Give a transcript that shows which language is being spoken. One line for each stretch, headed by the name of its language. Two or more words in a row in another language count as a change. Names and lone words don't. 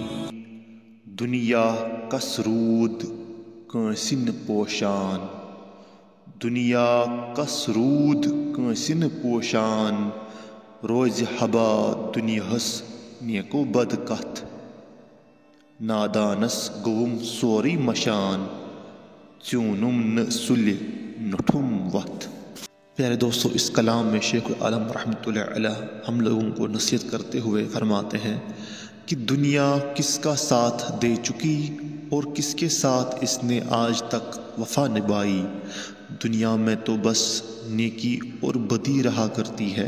Kashmiri: دنیا کسرود کٲنٛسہِ نہٕ پوشان، دنیا کسرود کٲنٛسہِ نہٕ پوشان، روزِ حبا دُنیاہس نیکو بد کتھ، نادانس گوٚوُم سورُے مشان، ژیوٗنُم نہٕ سُلہِ نوٚٹھُم وتھ.
Urdu: پیارے دوستو، اس کلام میں شیخ العالم
Arabic: رحمۃ اللہ علیہ
Urdu: ہم لوگوں کو نصیحت کرتے ہوئے فرماتے ہیں کہ دنیا کس کا ساتھ دے چکی اور کس کے ساتھ اس نے آج تک وفا نبھائی. دنیا میں تو بس نیکی اور بدی رہا کرتی ہے.